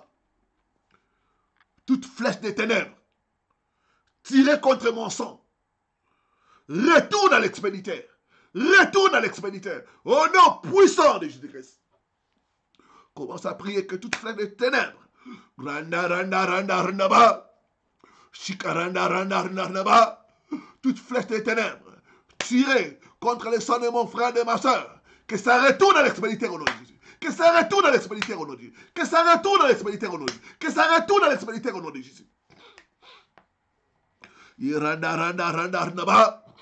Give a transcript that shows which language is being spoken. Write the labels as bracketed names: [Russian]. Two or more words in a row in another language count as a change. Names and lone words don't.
[French] Toute flèche de ténèbres tirée contre mon sang, retourne à l'expéditeur. Retourne à l'expéditeur. Au nom puissant de Jésus-Christ. Commence à prier que toute flèche de ténèbres Randa, randa, randa, randa, ba. Shikaranda, randa, randa, randa, ba. Toute flèche des ténèbres, tirée contre le sang de mon frère et de ma soeur, que ça retourne à l'expéditeur au nom de Jésus. Que ça retourne à l'expéditeur au nom de Jésus. Que ça retourne à l'expéditeur au nom de Jésus. Que ça retourne à l'expéditeur au nom de Jésus. Randa, randa, randa, randa, ba.